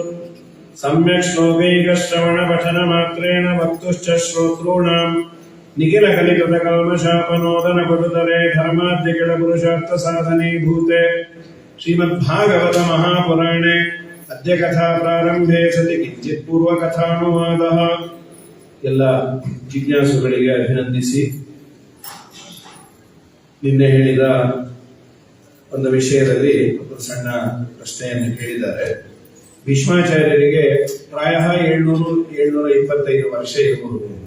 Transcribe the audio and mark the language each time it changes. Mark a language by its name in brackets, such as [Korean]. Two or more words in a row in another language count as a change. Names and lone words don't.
[Sanskrit] सम्यक् श्लोकैकश्रवणपठनमात्रेण वक्तुश्च श्रोतॄणाम् निखिलकलिकृतकल्मषापनोदनपटुतरे धर्माद्यकिलपुरुषार्थसाधनीभूते श्रीमद्भागवतमहापुराणे अद्य कथाप्रारम्भे सति किञ्चित् पूर्वकथानुवादः. [Kannada] ಎಲ್ಲ ಜಿಜ್ಞಾಸುಗಳಿಗೆ ಅಭಿನಂದಿಸಿ, ನಿನ್ನೆ ಹೇಳಿದ ಒಂದು ವಿಷಯದಲ್ಲಿ ಒಂದು ಸಣ್ಣ ಪ್ರಶ್ನೆಯನ್ನು ಕೇಳಿದ್ದಾರೆ. ಭೀಷ್ಮಾಚಾರ್ಯರಿಗೆ ಪ್ರಾಯ 725 ವರ್ಷ ಇರಬಹುದು ಅಂತ.